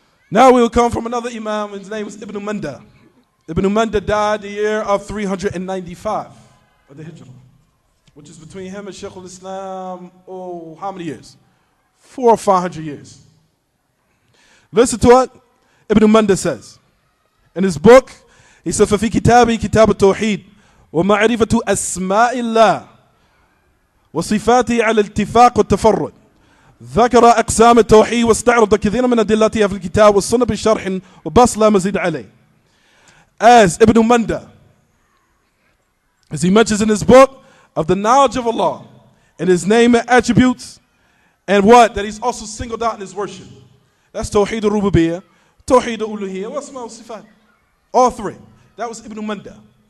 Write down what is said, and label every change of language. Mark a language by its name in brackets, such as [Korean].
[English] Now we will come from another Imam. His name was Ibn Manda. Ibn Manda died the year of 395 of the Hijrah, which is between him and Shaykh al-Islam, how many years? 400 or 500 years. Listen to what Ibn Manda says. In his book, he says, [Arabic] فَفِي كِتَابِ كِتَابُ التَّوْحِيدِ وَمَعْرِفَةُ أَسْمَاءِ اللَّهِ وصفاته على الاتفاق والتفرد ذكر أقسام التوحيد واستعرض كثيرا من أدلتها في الكتاب والسنة بشرح وبسط لا مزيد عليه. [English] As Ibn Manda, as he mentions in his book, of the knowledge of Allah and His name and attributes, and what? That He's also singled out in His worship. That's Tawheedul-Rububiyyah, Tawheedul-Uluhiyyah, wa Asma wa Sifat. All three. That was Ibn Manda.